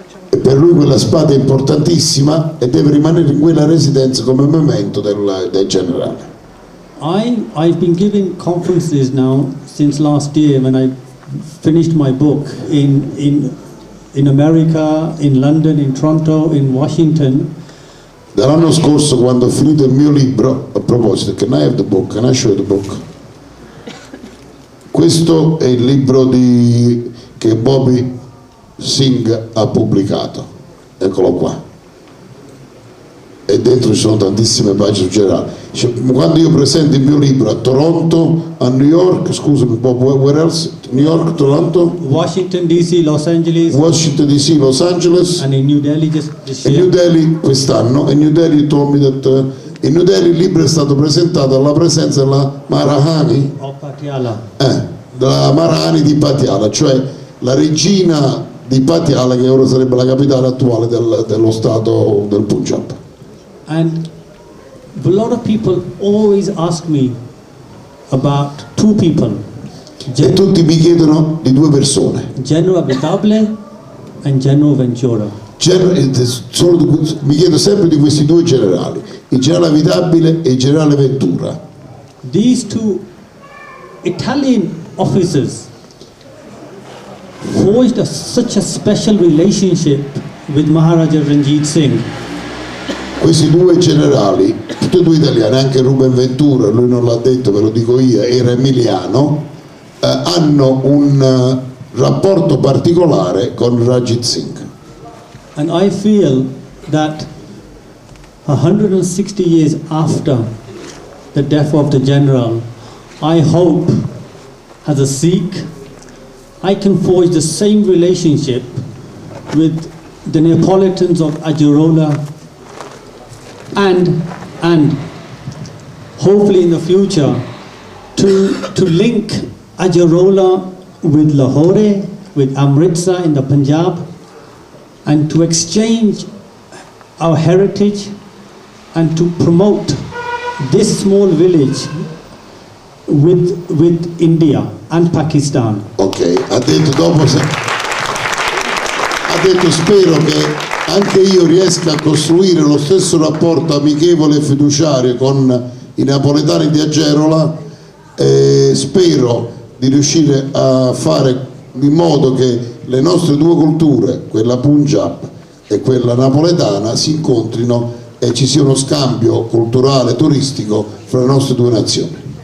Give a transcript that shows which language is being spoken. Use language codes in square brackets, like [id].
[it] E per lui quella spada è importantissima e deve rimanere in quella residenza come memento del generale. [en] I've been giving conferences now since last year when I finished my book in America, in London, in Toronto, in Washington. [it] Dall'anno scorso, quando ho finito il mio libro, a proposito, [en] can I have the book? Can I show you the book? [it] Questo è il libro che Bobby Singh ha pubblicato, eccolo qua, e dentro ci sono tantissime pagine su generale. Quando io presento il mio libro a Toronto, a New York, scusami Bob, [en] where else? New York, Toronto, Washington DC, Los Angeles, Washington DC, Los Angeles and in New Delhi just this [it] e [en] year. [it] New Delhi quest'anno. E New Delhi [en] told me that in New Delhi [it] il libro è stato presentato alla presenza della Maharani, [en] Of Patiala. [it] della Maharani di Patiala, cioè la regina di Patiala, che ora sarebbe la capitale attuale dello stato del Punjab. [en] And a lot of people always ask me about two people, [it] E tutti mi chiedono di due persone. [en] General Abitable and General Ventura. [it] Mi chiedo sempre di questi due generali, il generale Avitabile e il generale Ventura. [en] These two Italian officers forged such a special relationship with Maharaja Ranjit Singh. [it] Questi due generali, tutti e due italiani, anche Ruben Ventura, lui non l'ha detto, ve lo dico io, era emiliano, hanno un rapporto particolare con Ranjit Singh. [en] And I feel that 160 years after the death of the general, I hope as a Sikh I can forge the same relationship with the Neapolitans of Ajirola and hopefully in the future to link Ajirola with Lahore, with Amritsar in the Punjab, and to exchange our heritage and to promote this small village with India and Pakistan. [it] Ok, ha detto spero che anche io riesca a costruire lo stesso rapporto amichevole e fiduciario con i napoletani di Agerola, e spero di riuscire a fare in modo che le nostre due culture, quella Punjab e quella napoletana, si incontrino e ci sia uno scambio culturale e turistico fra le nostre due nazioni.